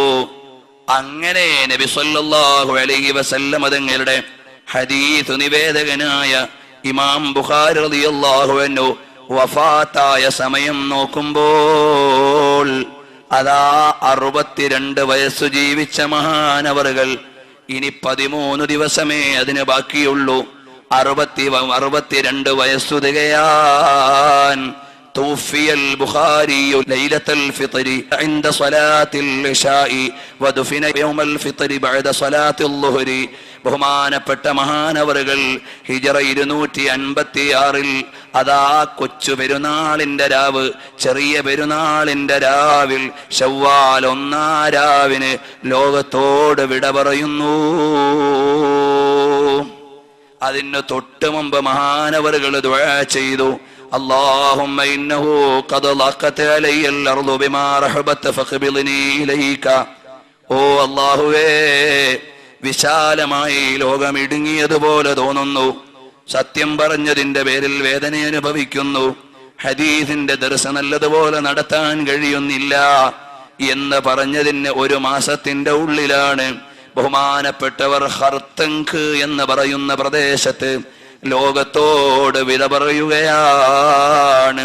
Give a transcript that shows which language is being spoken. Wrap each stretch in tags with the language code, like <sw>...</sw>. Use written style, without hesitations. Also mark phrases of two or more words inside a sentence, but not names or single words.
<ml>അങ്ങനെ നബി</ml> <ar>صلى الله عليه وسلم</ar> <ml>തങ്ങളുടെ ഹദീസ് നിവേദകനായ ഇമാം ബുഖാരി</ml> <ar>رضي الله عنه</ar> <ml>വഫാത്തായ സമയം നോക്കുമ്പോൾ അതാ 62 വയസ്സു ജീവിച്ച മഹാനവറുകൾ ഇനി 13 ദിവസമേ അതിന് ബാക്കിയുള്ളൂ. 62 വയസ്സു തികയാൻ</ml> <ar>توفي البخاري ليلة الفطر عند صلاة العشاء ودفن يوم الفطر بعد صلاة الظهر.</ar> <ml>ബഹുമാനപ്പെട്ട മഹാനവറുകൾ ഹിജറ 256 അതാ കൊച്ചു പെരുന്നാളിന്റെ രാവ്, ചെറിയ പെരുന്നാളിന്റെ രാവിൽ ശവ്വാൽ 1-ാം രാവിന് ലോകത്തോട് വിട പറയുന്നു. അതിന് തൊട്ട് മുമ്പ് മഹാനവറുകൾ ദുആ ചെയ്തു,</ml> <ar>اللهم إنه قد ضاقت علي الأرض بما رحبت فاقبضني إليك.</ar> <ml>ഓ അല്ലാഹുവേ, വിശാലമായി ലോകം ഇടുങ്ങിയതുപോലെ തോന്നുന്നു. സത്യം പറഞ്ഞതിന്റെ പേരിൽ വേദന അനുഭവിക്കുന്നു. ഹദീസിന്റെ ദർസ് നല്ലതുപോലെ നടത്താൻ കഴിയുന്നില്ല എന്ന് പറഞ്ഞതിന് 1 മാസത്തിന്റെ ഉള്ളിലാണ് ബഹുമാനപ്പെട്ടവർ ഖർതങ്ക് എന്ന് പറയുന്ന പ്രദേശത്ത് ലോകത്തോട് വിട പറയുകയാണ്.</ml>